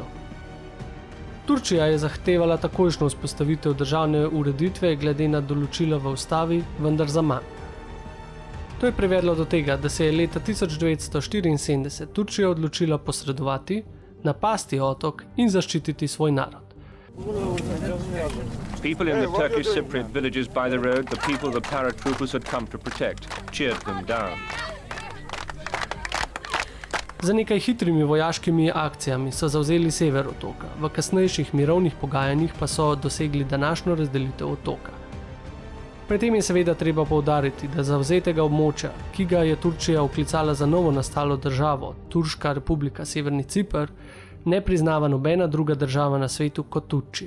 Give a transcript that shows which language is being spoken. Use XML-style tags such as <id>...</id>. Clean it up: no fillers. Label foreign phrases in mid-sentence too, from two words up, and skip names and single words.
<sl>Turčija je zahtevala takojšnjo vzpostavitev državne ureditve glede na določila v ustavi, vendar zaman. To je privedlo do tega, da se je leta 1974 Turčija odločila posredovati, napasti otok in zaščititi svoj narod.</sl> <en>People in the Turkish Cypriot villages by the road, the people the paratroopers had come to protect, cheered them down.</en> <sl>Za nekaj hitrimi vojaškimi akcijami so zavzeli sever otoka, v kasnejših mirovnih pogajanjih pa so dosegli današnjo razdelitev otoka. Pri tem je seveda treba poudariti, da zavzetega območja, ki ga je Turčija vklicala za novo nastalo državo, Turška republika Severni Cipr, ne priznava nobena druga država na svetu kot Turčija.</sl>